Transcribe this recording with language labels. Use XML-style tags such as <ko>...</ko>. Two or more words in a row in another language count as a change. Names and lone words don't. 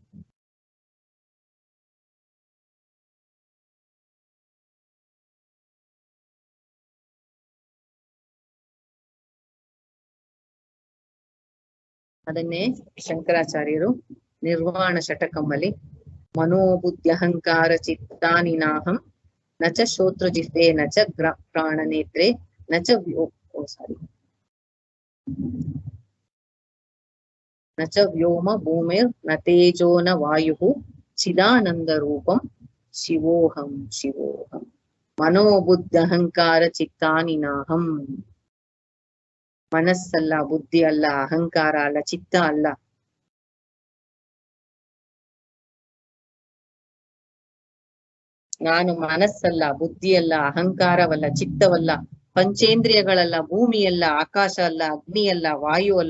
<kn>ಅದನ್ನೇ ಶಂಕರಾಚಾರ್ಯರು ನಿರ್ವಾಣ ಷಟಕಮ್ಮಲ್ಲಿ</kn> <sa>ಮನೋಬುದ್ಧ್ಯಹಂಕಾರ ಚಿತ್ತಾನಿ ನಾಹಂ ನಚ ಶ್ರೋತ್ರ ಜಿಹ್ವೆ ನಚ ಪ್ರಾಣನೇತ್ರೆ ನಚ ನಚ ವ್ಯೋಮ ಭೂಮಿರ್ ನ ತೇಜೋ ನ ವಾಯು ಚಿದಾನಂದ ರೂಪಂ ಶಿವೋಹಂ ಶಿವೋಹಂ. ಮನೋಬುದ್ಧಹಂಕಾರ ಚಿತ್ತಾನಿ ನಾಹಂ.</sa> <kn>ಮನಸ್ಸಲ್ಲ, ಬುದ್ಧಿ ಅಲ್ಲ, ಅಹಂಕಾರ ಅಲ್ಲ, ಚಿತ್ತ ಅಲ್ಲ. ನಾನು ಮನಸ್ಸಲ್ಲ, ಬುದ್ಧಿಯಲ್ಲ, ಅಹಂಕಾರವಲ್ಲ, ಚಿತ್ತವಲ್ಲ, ಪಂಚೇಂದ್ರಿಯಗಳಲ್ಲ, ಭೂಮಿಯಲ್ಲ, ಆಕಾಶ ಅಲ್ಲ, ಅಗ್ನಿಯಲ್ಲ, ವಾಯು ಅಲ್ಲ.</kn>